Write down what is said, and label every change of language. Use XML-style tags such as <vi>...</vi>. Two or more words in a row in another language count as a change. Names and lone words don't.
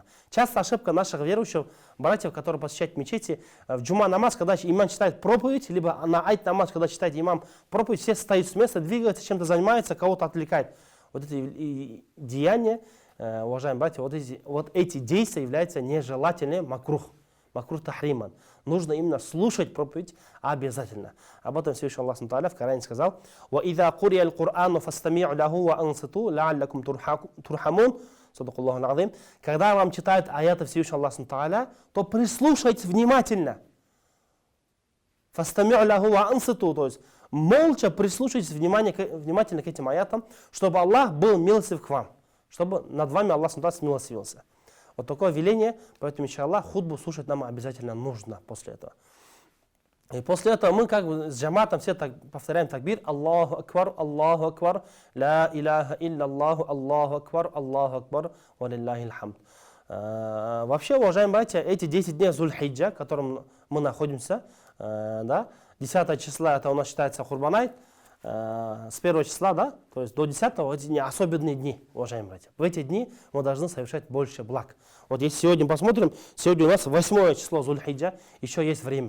<ru>Часто ошибка наших верующих братьев, которые посещают мечети, в джума намаз, когда имам читает проповедь, либо на айт намаз, когда читает имам проповедь, все стоят с места, двигаются, чем-то занимаются, кого-то отвлекают. Вот эти деяния, уважаемые братья, вот эти действия являются нежелательными</ru> <ar>مكروه تحريما.</ar> <ru>Нужно именно слушать проповедь обязательно. Об этом Всевышний Аллах в Коране сказал:</ru> <ar>وَإِذَا قُرِيَ الْقُرْآنُ فَاسْتَمِعُوا لَهُ وَأَنصِتُوا لَعَلَّكُمْ تُرْحَمُونَ. صدق الله العظيم.</ar> <ru>Когда вам читают аяты Всевышнего Аллаха, то прислушайтесь внимательно.</ru> <ar>فَاسْتَمِعُوا لَهُ وَأَنصِتُوا.</ar> <ru>То есть молча прислушайтесь внимательно к этим аятам, чтобы Аллах был милостив к вам, чтобы над вами Аллах смилостивился. Вот такое веление, поэтому, иншаллах, хутбу слушать нам обязательно нужно после этого. И после этого мы как бы с джаматом все так повторяем такбир:</ru> <ar>الله أكبر لا إله إلا الله أكبر ولله الحمد.</ar> <ru>Вообще, уважаемые братья, эти 10 дней Зуль-Хиджа, в котором мы находимся, 10 числа это у нас считается Курбан-айт, с 1 числа, то есть до 10 эти дни особенные дни, уважаемые братья. В эти дни мы должны совершать больше благ. Вот если сегодня посмотрим, сегодня у нас 8 число Зуль-Хиджа, еще есть время.</ru>